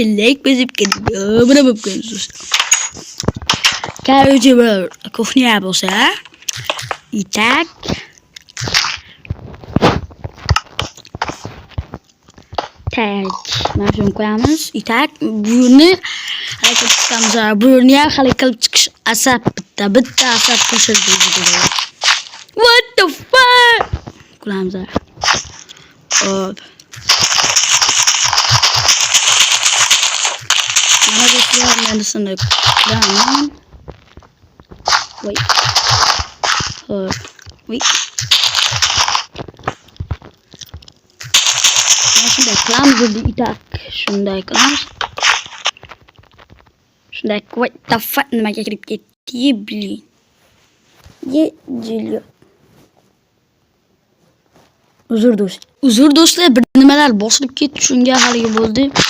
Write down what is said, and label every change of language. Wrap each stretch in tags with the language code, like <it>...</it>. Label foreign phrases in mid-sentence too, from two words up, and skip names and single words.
<uz>Like bosib ketib, buni bo'lib qo'yamiz do'stlar. Qaraychi, bir kuxnya bo'lsa, itak mana shuni qo'yamiz. Itak buni harakat qilamiz. Buni ham hali qilib chiqish asab, bitta asab qo'shildi.</uz> <en>What the fuck?</en> <uz>Qilamiz. Mana do'stlar, men shunday qilaman.</uz> <en>Wait.</en> <uz>Shunday qilamiz dedi itak. Shunday qilamiz. Shunday</uz> <en>what the fuck</en> <uz>nimaga kirib ketdi, bilin. Jilyo. Uzr do'stlar, bir nimalar bosilib ketdi, shunga haligi bo'ldi.</uz>